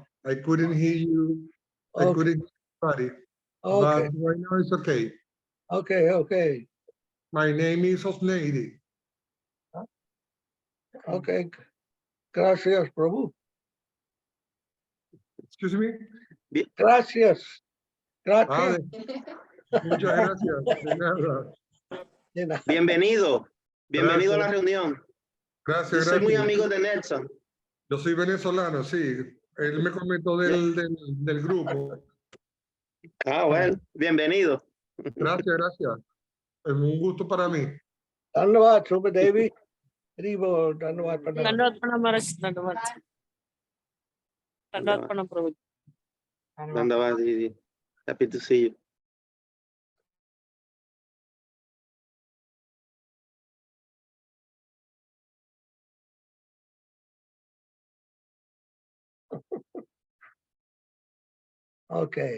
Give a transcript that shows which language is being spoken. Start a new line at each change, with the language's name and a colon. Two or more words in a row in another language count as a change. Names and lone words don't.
English: I couldn't hear you. I Okay. couldn't hear anybody. Okay. But right now it's okay. Okay. My name is Osneidi.
Spanish: Okay. Gracias, Prabhu.
English: Excuse me?
Spanish: Gracias. Vale. Gracias. Muchas gracias. De nada. Bienvenido. Bienvenido a la Gracias. reunión. Yo Gracias, soy muy gracias. amigo de Nelson. Yo soy venezolano, sí. Él me comentó del grupo. Bueno, bienvenido. Gracias. Es un gusto para mí.
Hindi: Dhanyavad, Subha Devi. हरिबोल धन्यवाद प्रणाम. दण्डवत् प्रणाम महाराज दण्डवत् दण्डवत् प्रणाम प्रभु. Dandavad,
English: Didi. Happy to see you. Okay.